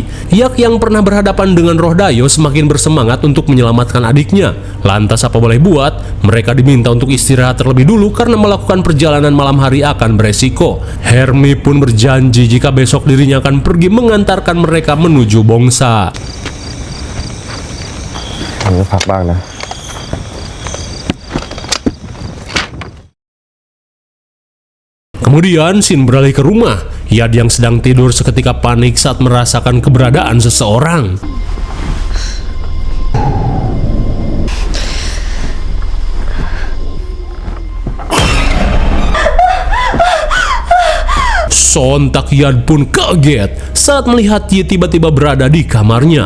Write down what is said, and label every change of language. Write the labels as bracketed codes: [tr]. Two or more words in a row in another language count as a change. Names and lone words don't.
[id] Yak yang pernah berhadapan dengan roh Dayo semakin bersemangat untuk menyelamatkan adiknya. Lantas apa boleh buat, mereka diminta untuk istirahat terlebih dulu karena melakukan perjalanan malam hari akan beresiko. Hermi pun berjanji jika besok dirinya akan pergi mengantarkan mereka menuju Bongsa. [th] ผมจะพักบ้างนะ [id] Kemudian Shin beralih ke rumah. Yad yang sedang tidur seketika panik saat merasakan keberadaan seseorang. Sontak Yad pun kaget saat melihat Yi tiba-tiba berada di kamarnya.